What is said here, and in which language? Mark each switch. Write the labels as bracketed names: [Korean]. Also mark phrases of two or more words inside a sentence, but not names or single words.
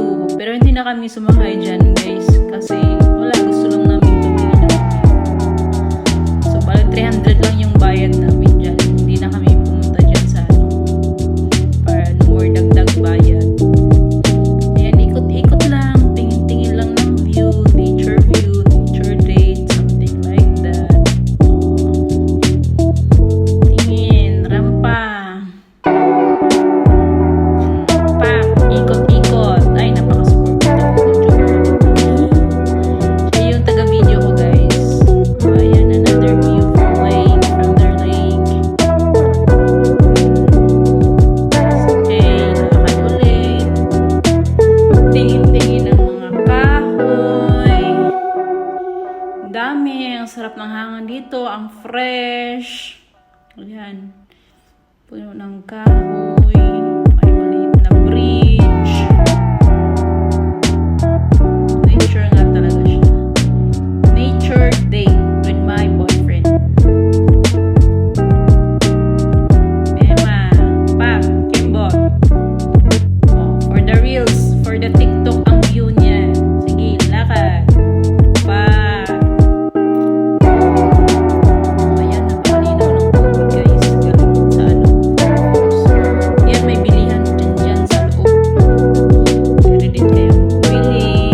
[Filipino] Pero hindi na kami sumakay dyan, guys. Kasi wala, gusto lang namin tumingin ng view. So, bali 300 lang yung bayad namin dyan. Hindi na kami pumunta dyan sa ano. Para [English] no more [Filipino] dagdag bayad. Ayan, ikot-ikot lang. Tingin-tingin lang ng view. [English] Nature date. Something like that. [Filipino] Tingin. Rampa. Pa. Ikot-ikot. Ay, napaka-support ito. Siya yung taga-video ko, guys. Ayan, [English] another view from their lake. [Filipino] Okay, lakad ulit. Tingin-tingin ng mga kahoy. Dami. Ang sarap ng hangin dito. Ang fresh. Ayan. Puno ng kahoy. May maliit na bridge. Nature nga talaga siya. [English] Nature date with my boyfriend. [Filipino] Bema, Pap, Kimbot. [English] Oh, for the reels, for the TikTok [Filipino] ang view niya. Sige, lakad. Pap. Oh, ayan, napakalinaw ng tubig, guys. Galing sa ano. Yan, may bilihan dyan sa loob. Pwede din kayong bumili.